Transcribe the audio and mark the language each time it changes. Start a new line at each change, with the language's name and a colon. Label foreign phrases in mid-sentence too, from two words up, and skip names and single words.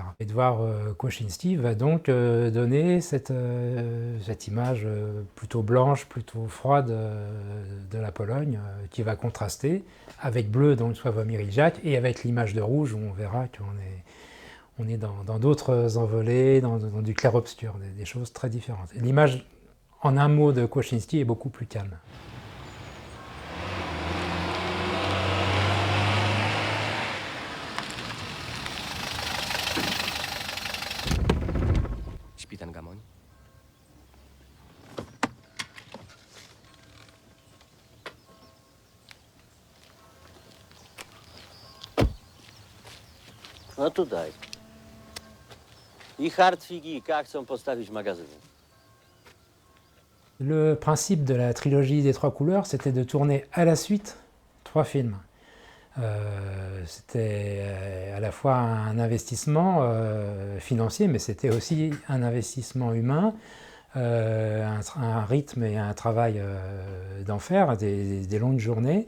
French: Edward Kłaszynski va donc donner cette image plutôt blanche, plutôt froide de la Pologne, qui va contraster avec Bleu, donc Sławomir Žižek, et avec l'image de rouge, où on verra qu'on est dans d'autres envolées, dans du clair-obscur, des choses très différentes. L'image, en un mot, de Kłaszynski est beaucoup plus calme.
Polish: Śpi ten gamoń? No tutaj. I Hartwig i K chcą postawić magazyny.
French: Le principe de la trilogie des trois couleurs, c'était de tourner à la suite 3 films. C'était à la fois un investissement financier, mais c'était aussi un investissement humain, un rythme et un travail d'enfer, des longues journées.